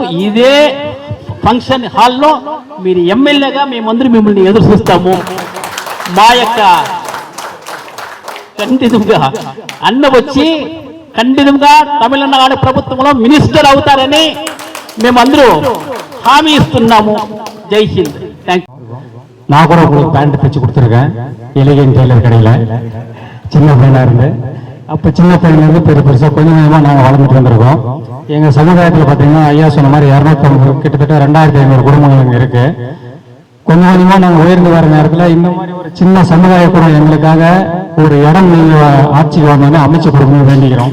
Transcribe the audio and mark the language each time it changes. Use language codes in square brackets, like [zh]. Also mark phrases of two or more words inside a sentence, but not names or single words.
[te] ఇదే ఫంక్షన్ హాల్లో మీరు ఎమ్మెల్యేగా మేమందరూ మిమ్మల్ని ఎదురు చూస్తాము. మా యొక్క ఖండితంగా అన్న వచ్చి ఖండితంగా తమిళనాడు ప్రభుత్వంలో మినిస్టర్ అవుతారని మేమందరూ హామీ ఇస్తున్నాము. [hi] जय हिंद. [en] Thank you. [ta] நான் கூட உங்களுக்கு பேண்ட் தைச்சு கொடுத்துருக்கேன் எலிகன் டெய்லர் கடையில். சின்ன பையனாக இருந்து அப்போ சின்ன பையன்லேருந்து பெருசாக கொஞ்சம் கொஞ்சமாக நாங்கள் வளர்ந்துட்டு வந்திருக்கோம். எங்கள் சமுதாயத்தில் பார்த்தீங்கன்னா ஐயா சொன்ன மாதிரி 250 கிட்டத்தட்ட 2,500 குடும்பங்கள் இங்கே இருக்குது. கொஞ்சம் கொஞ்சமாக நாங்கள் உயர்ந்து வர நேரத்தில் இந்த மாதிரி ஒரு சின்ன சமுதாய கூட எங்களுக்காக ஒரு இடம் நீங்கள் ஆட்சிக்கு வந்தோடனே அமைச்சு கொடுக்கணும்னு வேண்டிக்கிறோம்.